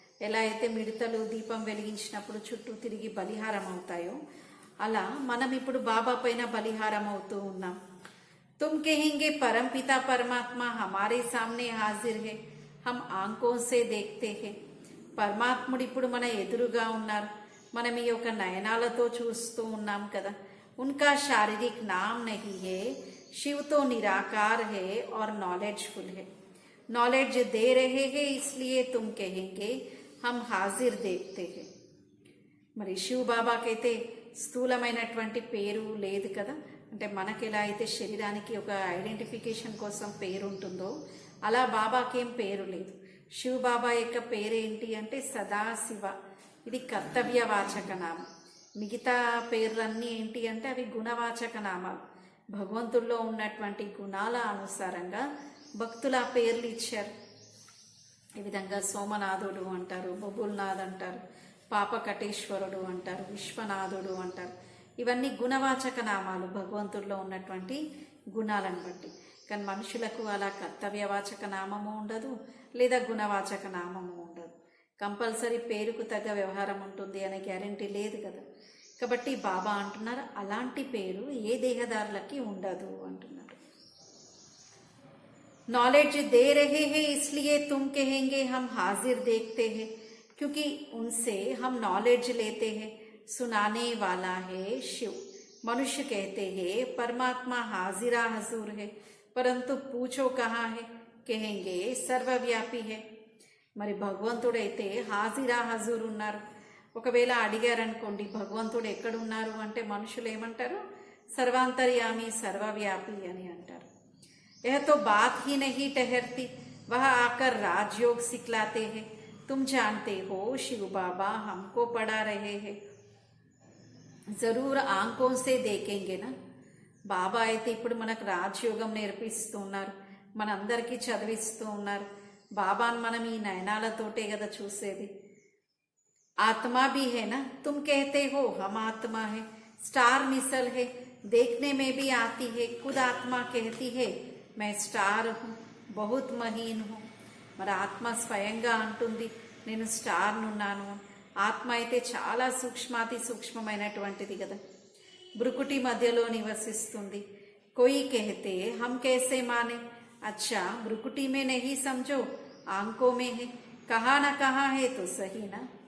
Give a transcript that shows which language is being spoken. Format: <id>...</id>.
<te>ఎలా అయితే మిడతలు దీపం వెలిగించినప్పుడు చుట్టూ తిరిగి బలిహారం అవుతాయో, అలా మనం ఇప్పుడు బాబా పైన బలిహారం అవుతూ ఉన్నాం.</te> <hi>తుమ్ కహేంగే పరంపితా పరమాత్మ హమారే సామ్నే హాజిర్ హే, హమ్ ఆంఖోं से देखते हैं.</hi> <te>పరమాత్ముడు ఇప్పుడు మన ఎదురుగా ఉన్నారు, మనం ఈ యొక్క నయనాలతో చూస్తూ ఉన్నాం కదా.</te> <hi>उनका शारीरिक नाम नहीं है, शिव तो निराकार है और नॉलेजफुल है. नॉलेज दे रहे हैं, इसलिए तुम कहेंगे हम हाजिर देखते हैं.</hi> <te>మరి శివ్ బాబాకైతే స్థూలమైనటువంటి పేరు లేదు కదా. అంటే మనకి ఎలా అయితే శరీరానికి ఒక ఐడెంటిఫికేషన్ కోసం పేరు ఉంటుందో అలా బాబాకేం పేరు లేదు. శివ్ బాబా యొక్క పేరేంటి అంటే సదాశివ. ఇది కర్తవ్యవాచక నామం. మిగతా పేర్లన్నీ ఏంటి అంటే అవి గుణవాచక నామాలు. భగవంతుల్లో ఉన్నటువంటి గుణాల అనుసారంగా భక్తుల పేర్లు ఇచ్చారు. ఈ విధంగా సోమనాథుడు అంటారు, బబుల్నాథ్ అంటారు, పాపకటేశ్వరుడు అంటారు, విశ్వనాథుడు అంటారు. ఇవన్నీ గుణవాచక నామాలు భగవంతుల్లో ఉన్నటువంటి గుణాలను బట్టి. కానీ మనుషులకు అలా కర్తవ్యవాచక నామము ఉండదు, లేదా గుణవాచక నామము ఉండదు. కంపల్సరీ పేరుకు తగ్గ వ్యవహారం ఉంటుంది అనే గ్యారంటీ లేదు కదా. కాబట్టి బాబా అంటున్నారు అలాంటి పేరు ఏ దేహదారులకి ఉండదు అంటున్నారు.</te> <hi>नॉलेज दे रहे हैं, इसलिए तुम कहेंगे हम हाजिर देखते हैं, क्योंकि उनसे हम नॉलेज लेते हैं. सुनाने वाला है शिव. मनुष्य कहते हैं परमात्मा हाजिरा हजूर है, परंतु पूछो कहाँ है, कहेंगे सर्वव्यापी है.</hi> <te>మరి భగవంతుడైతే హాజిరా హజూర్ ఉన్నారు. ఒకవేళ అడిగారనుకోండి భగవంతుడు ఎక్కడున్నారు అంటే మనుషులు ఏమంటారు, సర్వాంతర్యామి సర్వవ్యాపి అని అంటారు.</te> <hi>यह तो बात ही नहीं ठहरती, वह आकर राजयोग सिखलाते हैं. तुम जानते हो शिव बाबा हमको पढ़ा रहे हैं, जरूर आंखों से देखेंगे ना.</hi> <te>బాబా అయితే ఇప్పుడు మనకు రాజయోగం నేర్పిస్తూ ఉన్నారు, మనందరికీ చదివిస్తూ ఉన్నారు. బాబాను మనం ఈ నయనాలతోటే కదా చూసేది.</te> <hi>आत्मा भी है ना, तुम कहते हो हम आत्मा है. स्टार मिसल है, देखने में भी आती है. खुद आत्मा कहती है मैं స్టార్ हूँ, बहुत మహీన్ हूँ.</hi> <te>మరి ఆత్మ స్వయంగా అంటుంది నేను స్టార్నున్నాను. ఆత్మ అయితే చాలా సూక్ష్మాతి సూక్ష్మమైనటువంటిది కదా, బ్రుకుటి మధ్యలో నివసిస్తుంది.</te> <hi>कोई कहते हम कैसे माने, अच्छा ब्रुकुटी में नहीं समझो, आंखों में है, कहाँ ना कहाँ है तो सही ना.</hi>